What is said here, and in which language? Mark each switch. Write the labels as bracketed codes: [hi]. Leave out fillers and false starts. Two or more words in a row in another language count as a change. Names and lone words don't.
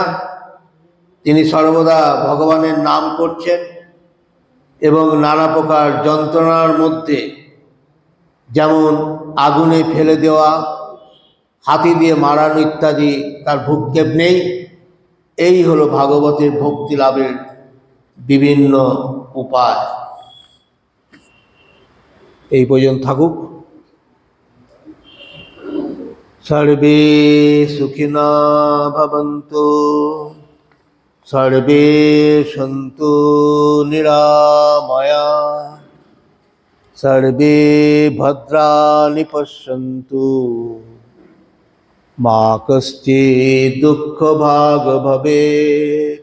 [bn] তিনি সর্বদা ভগবানের নাম করছেন এবং নানা প্রকার যন্ত্রণার মধ্যে, যেমন আগুনে ফেলে দেওয়া, হাতি দিয়ে মারানো ইত্যাদি, তার ভূক্ষেপ নেই। এই হলো ভাগবতের ভক্তি লাভের বিভিন্ন উপায়। এই পর্যন্ত থাকুক। [sa] সর্বে সুখিনা ভবন্তু, সর্বে সন্তু নিরাময়া, সর্বে ভদ্রাণি পশ্যন্তু, মা কশ্চিৎ দুঃখভাগ ভবেৎ।